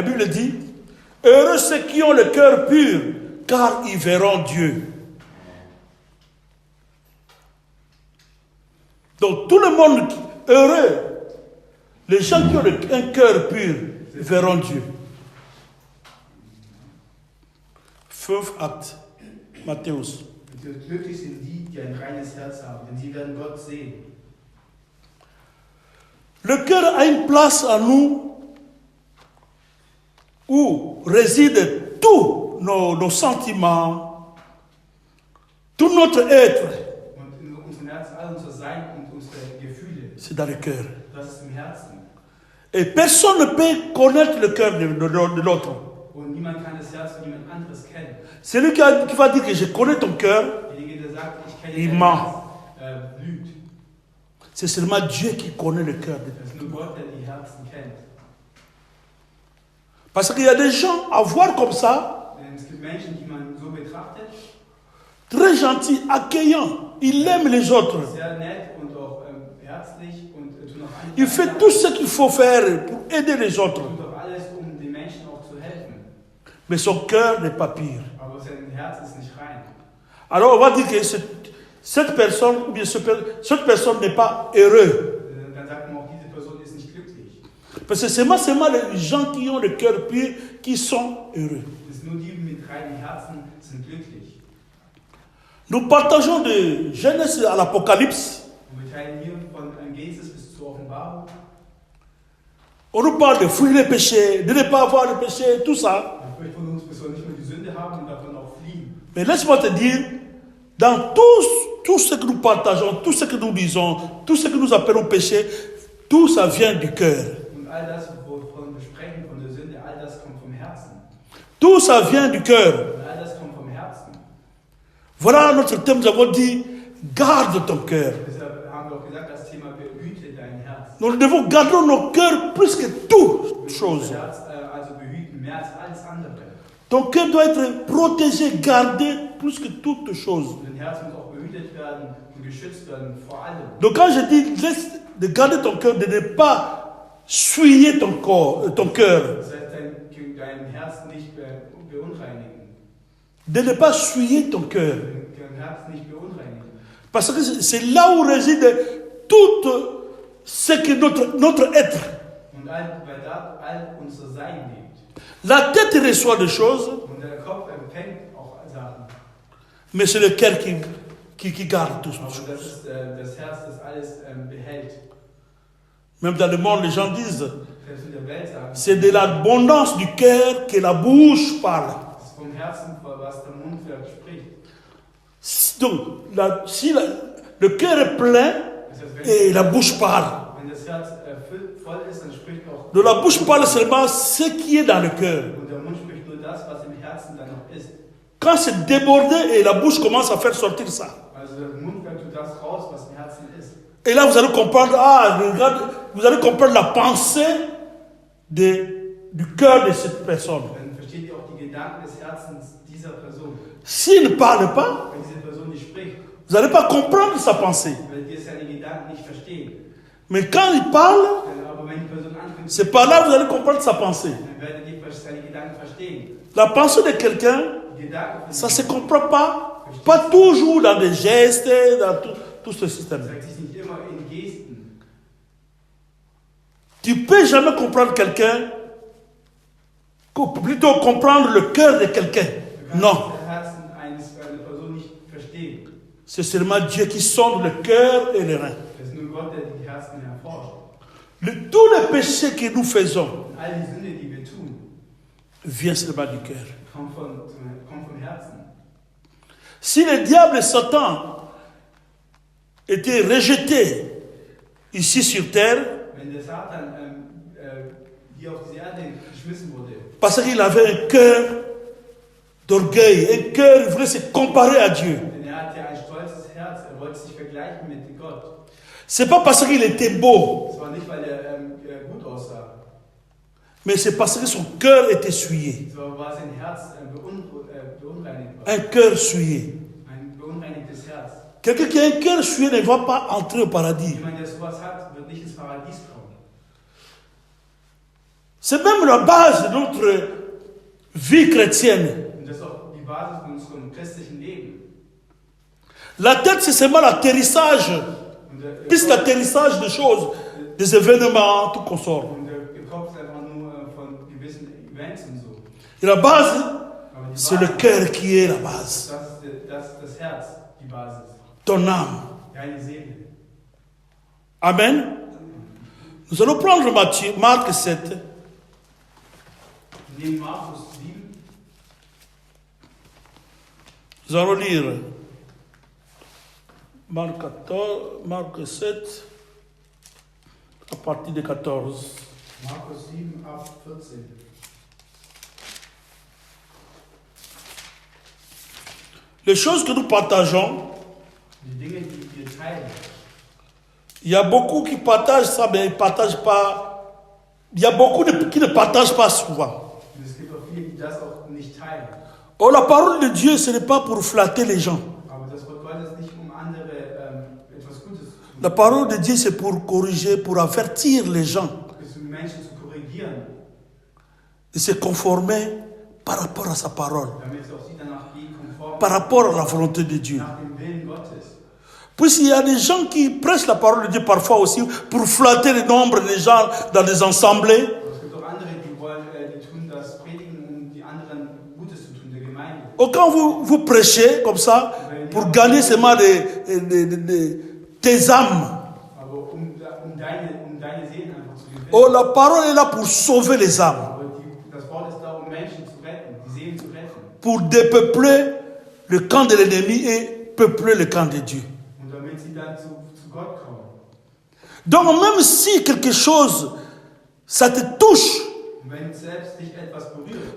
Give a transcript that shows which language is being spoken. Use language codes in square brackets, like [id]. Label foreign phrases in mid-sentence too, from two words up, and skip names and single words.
[fr] La Bible dit, heureux ceux qui ont le cœur pur, car ils verront Dieu. Donc tout le monde heureux, les gens qui ont un cœur pur, verront Dieu. 5 actes, [de] Matthäus. Glücklich sind die, die ein reines Herz haben, denn sie werden Gott sehen. [fr] Le cœur a une place en nous où résident tous nos sentiments, tout notre être. [de] Und in unserem Herzen, all unser Sein und unsere Gefühle, [fr] C'est dans le cœur. [de] das ist im Herzen. [fr] Et personne ne peut connaître le cœur de l'autre. [de] Und niemand kann das Herz von jemand anderes kennen. [fr] Celui qui va dire que je connais ton cœur, [de] Derjenige, der sagt, ich kenne [fr] Il [de] dein [fr] ment. [de] Herz, lügt. [fr] c'est seulement Dieu qui connaît le cœur de [de] Es ist nur Gott, der die Herzen kennt. [fr] Parce qu'il y a des gens à voir comme ça, [de] Denn es gibt Menschen, die man so betrachtet, [fr] très gentils, accueillants. Il aime les autres. [de] sehr nett und auch herzlich und tut auch [fr] Il fait tout ce qu'il faut faire pour aider les autres. [de] tut auch alles, um den Menschen auch zu helfen. [fr] Mais son cœur n'est pas pur. [de] Aber sein Herz ist nicht rein. [fr] Alors on va dire que cette personne, ou bien cette personne n'est pas heureuse. [de] Dann sagt man auch, diese Person ist nicht glücklich. [fr] Parce que c'est seulement les gens qui ont le cœur pur qui sont heureux. [de] Es ist nur die mit reinen Herzen sind glücklich. [fr] Nous partageons de Genèse à l'Apocalypse. [de] Und wir teilen hier von Genesis bis zur Offenbarung. [fr] On nous parle de fuir les péchés, de ne pas avoir de péché, tout ça. [de] Ich möchte von uns, wir sollen nicht nur die Sünde haben und davon auch fliehen. [fr] Mais laisse-moi te dire, dans tout ce que nous partageons, tout ce que nous disons, tout ce que nous appelons péché, tout ça vient du cœur. [de] Und all das, wovon wir sprechen, von der Sünde, all das kommt vom Herzen. [fr] Tout ça vient du cœur. [de] Und all das kommt vom Herzen. [fr] Voilà notre thème, nous avons dit, garde ton cœur. [de] Deshalb haben wir auch gesagt, das Thema behüte dein Herz. [fr] Nous devons garder nos cœurs plus que toute chose. [de] Herz, also behüten, mehr als alles andere. [fr] Ton cœur doit être protégé, gardé plus que toute chose. [de] Und dein Herz muss auch behütet werden und geschützt werden vor allem. [fr] Donc quand je dis laisse de garder ton cœur, de ne pas souiller ton cœur, [de] Das heißt, dein Herz nicht beunreinigen. [fr] de ne pas souiller ton cœur. [de] Dein Herz nicht beunreinigen. [fr] Parce que c'est là où réside tout ce que notre être. [de] Und weil da all unser Sein liegt. [fr] La tête reçoit des choses, [de] Und der Kopf empfängt auch Sachen. [fr] mais c'est le cœur qui garde tout. [de] Aber das ist das Herz, das alles behält. [fr] Même dans le monde, les gens disent, [de] Selbst in der Welt sagen, [fr] c'est de l'abondance du cœur que la bouche parle. [de] das ist vom Herzen, was der Mund spricht. [fr] Donc, si le cœur est plein [de] Das heißt, [fr] et la bouche parle. [de] wenn das Herz voll ist, dann spricht auch. [fr] De la bouche parle seulement ce qui est dans le cœur. [de] Und der Mund spricht nur das, was im Herzen dann noch ist. [fr] Quand c'est débordé et la bouche commence à faire sortir ça. [de] Also der Mund tut das raus, was im Herzen ist. [fr] Et là, vous allez comprendre, regarde, vous allez comprendre la pensée du cœur de cette personne. [de] Dann versteht ihr auch die Gedanken des Herzens dieser Person. [fr] S'il ne parle pas, [de] Wenn diese Person nicht spricht, [fr] vous n'allez pas comprendre sa pensée. [de] werdet ihr seine Gedanken nicht verstehen. [fr] Mais quand il parle, [de] Aber wenn die Person anfängt, [fr] c'est par là que vous allez comprendre sa pensée. [de] dann werdet ihr seine Gedanken verstehen. [fr] La pensée de quelqu'un, [de] Die Gedanken von [fr] ça ne se comprend pas toujours dans des gestes, dans tout ce système. [de] zeigt sich nicht immer in Gesten. [fr] Tu ne peux jamais comprendre quelqu'un, plutôt comprendre le cœur de quelqu'un. [de] Du [fr] Non. [de] kannst das Herzen einer Person nicht verstehen. [fr] C'est seulement Dieu qui sonde le cœur et les reins. [de] Es ist nur Gott, der die Herzen erforscht. [fr] Tous les péchés que nous faisons [de] Und all die Sünde, die wir tun, [fr] viennent seulement du cœur. [de] kommt vom Herzen. [fr] Si le diable et Satan étaient rejetés ici sur terre, [de] Wenn der Satan hier auf diese Erde geschmissen wurde, [fr] parce qu'il avait un cœur d'orgueil, un cœur, il voulait se comparer à Dieu. [de] denn hatte ein stolzes Herz, wollte sich vergleichen mit Gott. [fr] C'est pas parce qu'il était beau, [de] Es war nicht, weil gut aussah, [fr] mais c'est parce que son cœur était souillé. [de] sondern war sein Herz beunreinigt war. [fr] Un cœur souillé. [de] Ein beunreinigtes Herz. [fr] Quelqu'un qui a un cœur souillé ne va pas entrer au paradis. [de] Jemand, der sowas hat, wird nicht ins Paradies kommen. [fr] C'est même la base de notre vie chrétienne. [de] Und das ist auch die Basis von unserem christlichen Leben. [fr] La tête, c'est seulement l'atterrissage, [de] Und der, [fr] plus l'atterrissage des choses, des événements, tout consort. [de] und der Kopf ist einfach nur von gewissen Events und so. [fr] Et la base, [de] Aber die [fr] c'est le [de] Basis, [fr] cœur qui est la base. [de] das ist das Herz, die Basis. [fr] Ton âme. [de] Deine Seele. Amen. [fr] Nous allons prendre Marc 7. [de] Neben Markus 7, [fr] Nous allons lire Marc 7, à partir de 14. [de] Markus 7 ab 14. [fr] Les choses que nous partageons, [de] Die Dinge, die wir teilen. [fr] il y a beaucoup qui partagent ça, mais ils ne partagent pas. Il y a beaucoup qui ne partagent pas souvent. [de] Und es gibt auch viele, die das auch nicht teilen. [fr] Oh, la parole de Dieu, ce n'est pas pour flatter les gens. [de] Aber das Wort Gottes ist nicht, um andere etwas Gutes zu tun. [fr] La parole de Dieu, c'est pour corriger, pour avertir les gens [de] Es ist, um Menschen zu korrigieren, [fr] de se conformer par rapport à sa parole, [de] damit sie auch sie danach gehen, konform [fr] par rapport à la volonté de Dieu. [de] nach dem Willen Gottes. [fr] Puisqu'il y a des gens qui prêchent la parole de Dieu parfois aussi pour flatter le nombre des gens dans des assemblées. [de] Aber es gibt auch andere, die tun das Predigen, um die anderen Gutes zu tun, der Gemeinde. [fr] Ou quand vous prêchez comme ça, pour gagner seulement tes âmes. [de] Aber um deine Seelen einfach zu gewinnen. [fr] Oh, la parole est là pour sauver les âmes. [de] Aber das Wort ist da, um Menschen zu retten, die Seelen zu retten. [fr] pour dépeupler le camp de l'ennemi et peupler le camp de Dieu. [de] Und damit sie dann zu Gott kommen. [fr] Donc même si quelque chose, ça te touche, [de] Und wenn selbst dich etwas berührt